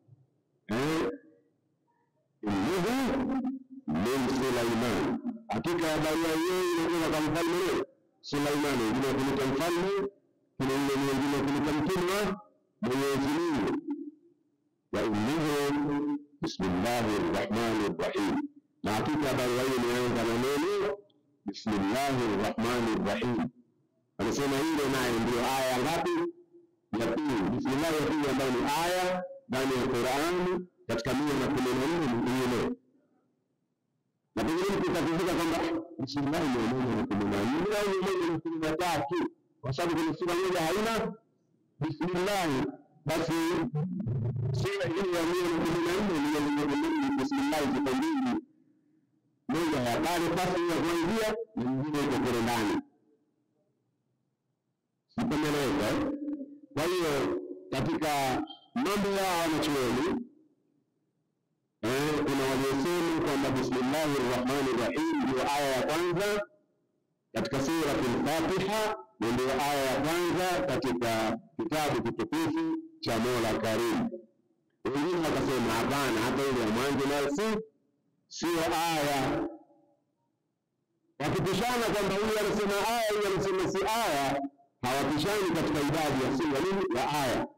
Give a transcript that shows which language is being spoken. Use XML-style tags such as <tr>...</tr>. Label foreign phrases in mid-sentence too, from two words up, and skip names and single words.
<ar>من سليمان.</ar> <sw>Hakika ya barua hiyo ilikuwa kwa mfalme Sulaiman, ndio kuleta mfalme, kuna mwingine kuleta mtume wa Mwenyezi Mungu.</sw> <ar>وإنه بسم الله الرحمن الرحيم.</ar> <sw>Na hakika barua hiyo inaanza na neno</sw> <ar>بسم الله الرحمن الرحيم.</ar> <sw>Anasema ile nayo ndio aya ngapi? Ya pili. Bismillah ya pili ambayo ni aya ndani ya Qur'an katika 114 nyingine. Na pengine tutakumbuka kwamba bismillah ni moja na 14 au moja na 13, kwa sababu kuna sura moja haina bismillah. Basi sura hii ya 114 ni bismillah zipambili. Moja ya pale basi ya kuanzia na nyingine iko kule ndani. Sipemeleza. Kwa hiyo katika mambo ya wanachuoni kuna waliosema kwamba</sw> <ar>بسم الله الرحمن الرحيم</ar> <sw>ndio aya ya kwanza katika sura al-Fatiha, ndio aya ya kwanza katika kitabu kitukufu cha Mola Karim. Wengine wakasema hapana, hata ile ya mwanzo nayo sio aya. Wakipishana kwamba huyu anasema aya, huyu anasema si aya, hawapishani katika idadi ya sura nini ya aya.</sw>